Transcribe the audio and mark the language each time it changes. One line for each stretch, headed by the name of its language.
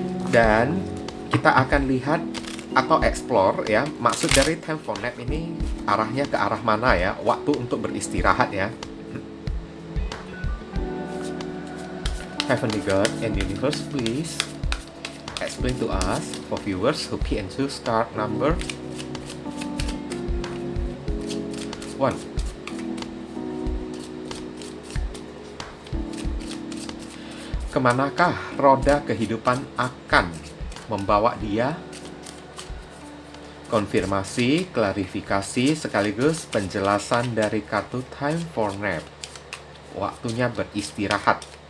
Indonesian: Dan kita akan lihat atau explore ya, maksud dari time for nap ini arahnya ke arah mana ya, waktu untuk beristirahat ya.
English: Heavenly God and Universe, please explain to us for viewers who pick and choose card number 1.
Indonesian: Kemanakah roda kehidupan akan membawa dia? Konfirmasi, klarifikasi, sekaligus penjelasan dari kartu Time for Nap. Waktunya beristirahat.